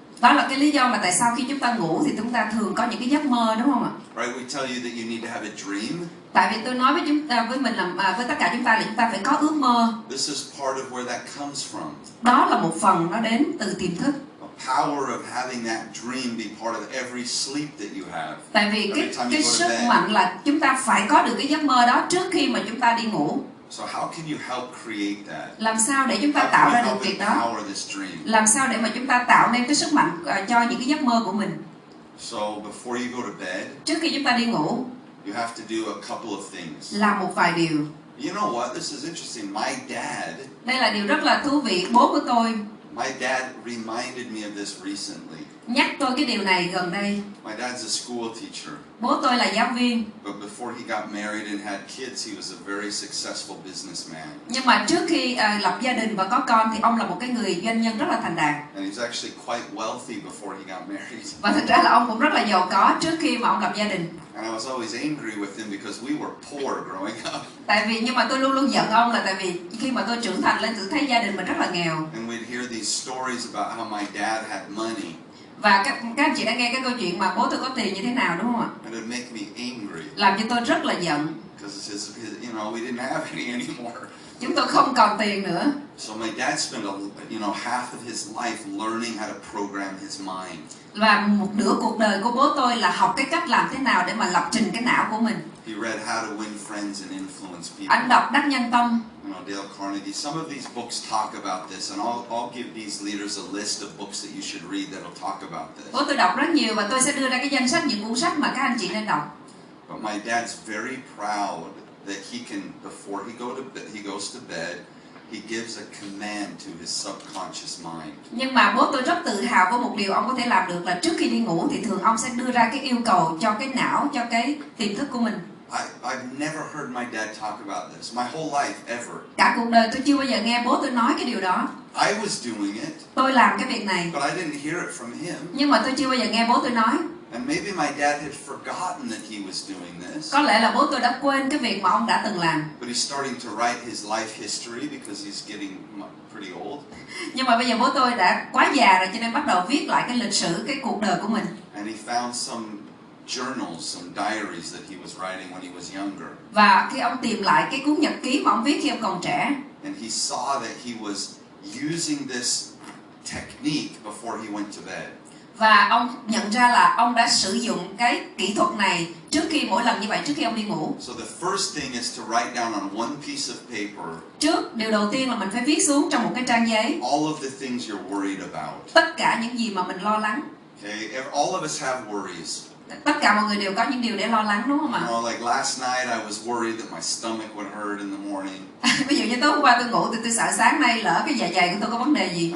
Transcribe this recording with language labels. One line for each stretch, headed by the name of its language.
Vietnamese: Đó là cái lý do mà tại sao khi chúng ta ngủ thì chúng ta thường có những cái giấc mơ, đúng không ạ?
English: Right, we tell you that you need to have a dream.
Vietnamese: Tại vì tôi nói với tất cả chúng ta là chúng ta phải có ước mơ.
English: This is part of where that comes from.
Vietnamese: Đó là một phần nó đến từ tiềm thức.
English: A power of having that dream be part of every sleep that you have.
Vietnamese: Tại vì cái sức mạnh là chúng ta phải có được cái giấc mơ đó trước khi mà chúng ta đi ngủ.
English: So how can you help create that?
Vietnamese: Làm sao để chúng ta tạo ra được việc đó? Làm sao để mà chúng ta tạo nên cái sức mạnh cho những cái giấc mơ của mình?
English: So before you go to bed,
Vietnamese: trước khi chúng ta đi ngủ,
English: you have to do a couple of things.
Vietnamese: Làm một vài điều.
English: You know what? This is interesting. My dad.
Vietnamese: Đây là điều rất là thú vị. Bố của tôi.
English: My dad reminded me of this recently.
Vietnamese: Nhắc tôi cái điều này gần đây.
English: My dad's a school teacher.
Vietnamese: Bố tôi là giáo viên.
English: But before he got married and had kids, he was a very successful businessman.
Vietnamese: Nhưng mà trước khi lập gia đình và có con thì ông là một cái người doanh nhân rất là thành đạt.
English: And he's actually quite wealthy before he got married.
Vietnamese: Và thực ra là ông cũng rất là giàu có trước khi mà ông lập gia đình.
English: And I was always angry with him because we were poor growing up.
Vietnamese: Nhưng mà tôi luôn luôn giận ông là tại vì khi mà tôi trưởng thành lên tôi thấy gia đình mình rất là nghèo.
English: And we'd hear these stories about how my dad had money.
Vietnamese: Và các anh chị đã nghe cái câu chuyện mà bố tôi có tiền như thế nào, đúng không ạ?
English: And it would make me angry.
Vietnamese: Làm cho tôi rất là giận.
English: Because we didn't have any anymore.
Vietnamese: Chúng tôi không còn tiền nữa.
English: So my dad spent half of his life learning how to program his mind.
Vietnamese: Và một nửa cuộc đời của bố tôi là học cái cách làm thế nào để mà lập trình cái não của mình.
English: He read How to Win Friends and Influence People.
Vietnamese: Anh đọc Đắc Nhân Tâm.
English: You know, Dale Carnegie. Some of these books talk about this, and I'll give these leaders a list of books that you should read that'll talk about this.
Vietnamese: Bố tôi đọc rất nhiều và tôi sẽ đưa ra cái danh sách những cuốn sách mà các anh chị nên đọc.
English: But my dad's very proud that he can, before he goes to bed, he gives a command to his subconscious mind.
Vietnamese: Nhưng mà bố tôi rất tự hào với một điều ông có thể làm được là trước khi đi ngủ thì thường ông sẽ đưa ra cái yêu cầu cho cái não, cho cái tiềm thức của mình.
English: I've never heard my dad talk about this my whole life ever.
Vietnamese: Cả cuộc đời tôi chưa bao giờ nghe bố tôi nói cái điều đó.
English: I was doing it.
Vietnamese: Tôi làm cái việc này.
English: But I didn't hear it from him.
Vietnamese: Nhưng mà tôi chưa bao giờ nghe bố tôi nói.
English: And maybe my dad had forgotten that he was doing this.
Vietnamese: Có lẽ là bố tôi đã quên cái việc mà ông đã từng làm.
English: But he's starting to write his life history because he's getting pretty old.
Vietnamese: Nhưng mà bây giờ bố tôi đã quá già rồi cho nên bắt đầu viết lại cái lịch sử, cái cuộc đời của mình.
English: And he found some journals, some diaries that he was writing when he was younger.
Vietnamese: Và khi ông tìm lại cái cuốn nhật ký mà ông viết khi ông còn trẻ.
English: And he saw that he was using this technique before he went to bed.
Vietnamese: Và ông nhận ra là ông đã sử dụng cái kỹ thuật này trước khi mỗi lần như vậy trước khi ông đi ngủ.
English: So the first thing is to write down on one piece of paper.
Vietnamese: Điều đầu tiên là mình phải viết xuống trong một cái trang giấy.
English: All of the things you're worried about.
Vietnamese: Tất cả những gì mà mình lo lắng.
English: Okay, all of us have worries.
Vietnamese: Tất cả mọi người đều có những điều để lo lắng đúng không ạ?
English: You know, like last night I was worried that my stomach would hurt in the morning.
Vietnamese: Ví dụ như tối hôm qua tôi ngủ thì tôi sợ sáng nay lỡ cái dạ dày của tôi có vấn đề gì.